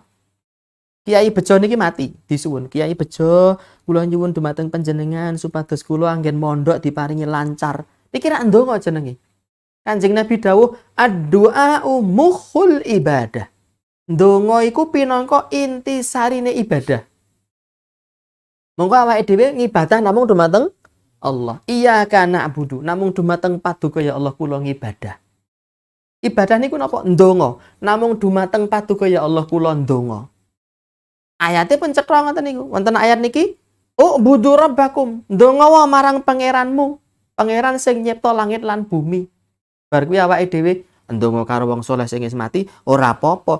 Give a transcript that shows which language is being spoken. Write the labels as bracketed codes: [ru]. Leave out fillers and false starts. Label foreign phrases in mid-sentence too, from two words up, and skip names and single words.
[jv] Kiai Bejo niki mati, disuwun, Kiai Bejo kula nyuwun dumateng panjenengan supados kula anggen mondok diparingi lancar. Niki rak ndonga jenenge. Kanjeng Nabi dawuh, [ar] ad-du'a'u mukhul ibadah. [jv] Ndonga iku pinangka inti sarine ibadah. Monggo awake dhewe ngibadah namung dumateng Allah. [ar] Iyyaka na'budu, [jv] namung dumateng paduka ya Allah kula ngibadah. Ibadah niku napa? Ndonga. Namung dumateng paduka ya Allah kula ndonga. Ayate pun cetha ngoten niku. Wonten ayat niki, [ar] ubudu rabbakum, [jv] ndonga wae marang pangeranmu. Pangeran sing nyipta langit lan bumi. Bar kuwi awake dhewe ndonga karo wong saleh sing wis mati ora apa-apa.